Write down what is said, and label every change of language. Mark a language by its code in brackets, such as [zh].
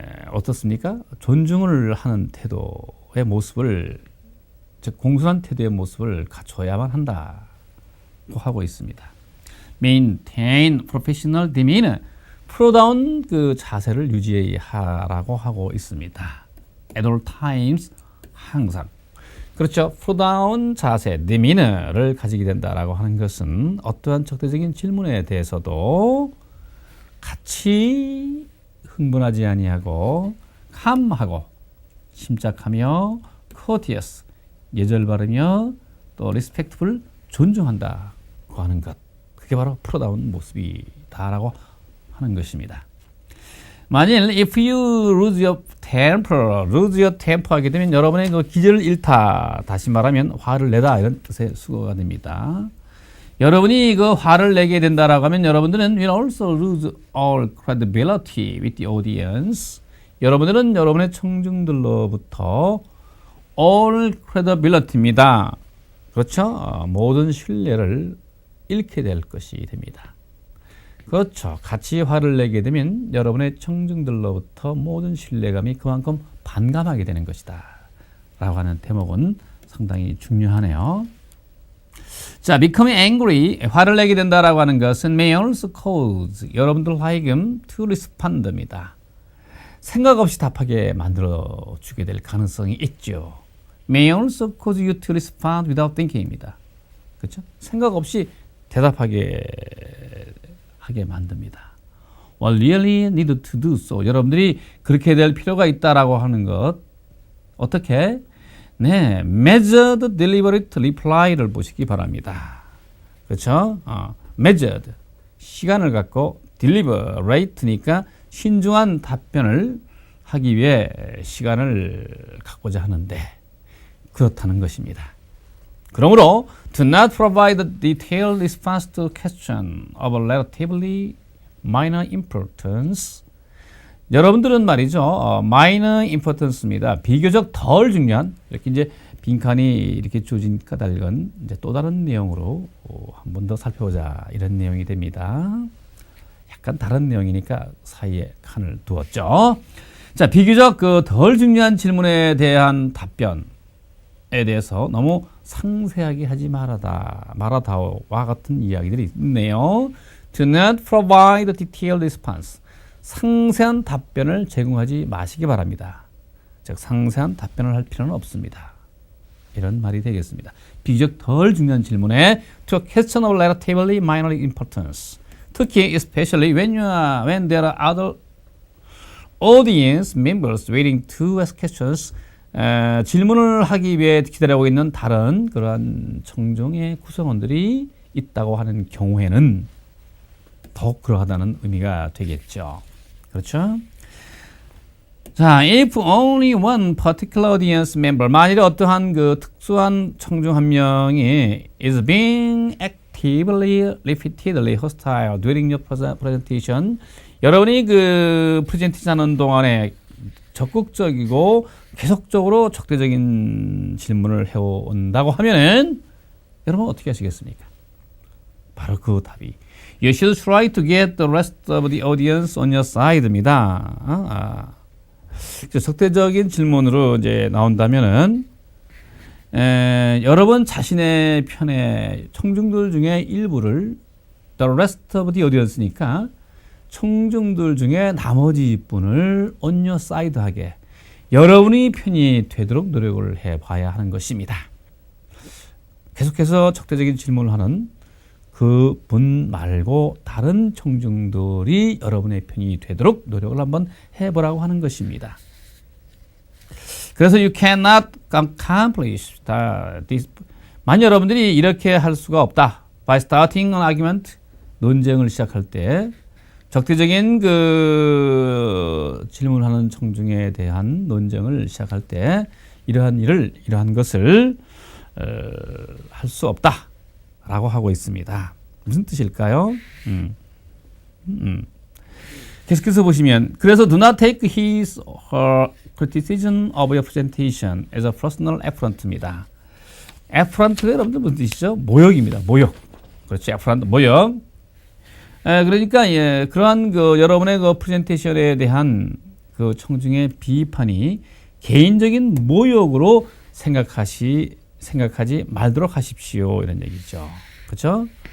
[ko] 어떻습니까? 존중을 하는 태도의 모습을, 즉 공손한 태도의 모습을 갖춰야만 한다고 하고 있습니다. [en] Maintain professional demeanor, [ko] 프로다운 그 자세를 유지하라고 하고 있습니다. [en] At all times, [ko] 항상. 그렇죠. 프로다운 자세, demeanor를 가지게 된다라고 하는 것은 어떠한 적대적인 질문에 대해서도 같이 흥분하지 아니하고 calm하고 침착하며 courteous, 예절 바르며 또 respectful, 존중한다고 하는 것. 그게 바로 프로다운 모습이다라고 하는 것입니다. 만일 [en] if you lose your temper [ko] 하게 되면 여러분의 그 기절을 잃다, 다시 말하면 화를 내다, 이런 뜻의 수거가 됩니다. 여러분이 그 화를 내게 된다라고 하면 여러분들은 [en] will also lose all credibility with the audience. [ko] 여러분들은 여러분의 청중들로부터 all credibility입니다. 그렇죠? 모든 신뢰를 잃게 될 것이 됩니다. 그렇죠. 같이 화를 내게 되면 여러분의 청중들로부터 모든 신뢰감이 그만큼 반감하게 되는 것이다 라고 하는 대목은 상당히 중요하네요. 자, [en] becoming angry, [ko] 화를 내게 된다라고 하는 것은 [en] may also cause, [ko] 여러분들 하여금 [en] to respond [ko] 입니다. 생각 없이 답하게 만들어 주게 될 가능성이 있죠. [en] may also cause you to respond without thinking입니다. [ko] 그렇죠? 생각 없이 대답하게 하게 만듭니다. [en] Well, really need to do so. [ko] 여러분들이 그렇게 될 필요가 있다라고 하는 것. 어떻게? 네, [en] measured, deliberate reply [ko] 를 보시기 바랍니다. 그렇죠? measured, 시간을 갖고 deliberate니까 신중한 답변을 하기 위해 시간을 갖고자 하는데 그렇다는 것입니다. [en] 그러므로 do not provide a detailed response to question of relatively minor importance. [ko] 여러분들은 말이죠, minor importance입니다. 비교적 덜 중요한, 이렇게 이제 빈칸이 이렇게 주어진 까닭은 이제 또 다른 내용으로 한 번 더 살펴보자, 이런 내용이 됩니다. 약간 다른 내용이니까 사이에 칸을 두었죠. 자, 비교적 그 덜 중요한 질문에 대한 답변에 대해서 너무 상세하게 하지 말아다와 같은 이야기들이 있네요. [en] Do not provide a detailed response. [ko] 상세한 답변을 제공하지 마시기 바랍니다. 즉, 상세한 답변을 할 필요는 없습니다. 이런 말이 되겠습니다. 비교적 덜 중요한 질문에 [en] to a question of relatively minor importance. 특히, especially when there are other audience members waiting to ask questions. [ko] 질문을 하기 위해 기다리고 있는 다른 그러한 청중의 구성원들이 있다고 하는 경우에는 더욱 그러하다는 의미가 되겠죠. 그렇죠? 자, [en] if only one particular audience member, [ko] 만일에 어떠한 그 특수한 청중 한 명이 [en] is being actively, repeatedly hostile during your presentation, [ko] 여러분이 그 프레젠테이션 하는 동안에 적극적이고 계속적으로 적대적인 질문을 해온다고 하면은 여러분 어떻게 하시겠습니까? 바로 그 답이 [en] You should try to get the rest of the audience on your side입니다. [ko] 적대적인 질문으로 이제 나온다면은 여러분 자신의 편에 청중들 중에 일부를 [en] the rest of the audience [ko] 니까 청중들 중에 나머지 분을 [en] on your side [ko] 하게 여러분이 편이 되도록 노력을 해봐야 하는 것입니다. 계속해서 적대적인 질문을 하는 그 분 말고 다른 청중들이 여러분의 편이 되도록 노력을 한번 해보라고 하는 것입니다. [en] 그래서 you cannot accomplish this. [ko] 만약 여러분들이 이렇게 할 수가 없다. [en] By starting an argument, [ko] 논쟁을 시작할 때 적대적인 그 질문하는 청중에 대한 논쟁을 시작할 때 이러한 것을 할 수 없다라고 하고 있습니다. 무슨 뜻일까요? 계속해서 보시면 그래서 [en] do not take his or her criticism of your presentation as a personal affront입니다. [ko] affront가 여러분들 무슨 뜻이죠? 모욕입니다. 모욕. 그렇죠. affront 모욕. 그러니까 예, 그러한 그 여러분의 그 프레젠테이션에 대한 그 청중의 비판이 개인적인 모욕으로 생각하지 말도록 하십시오. 이런 얘기죠. 그렇죠?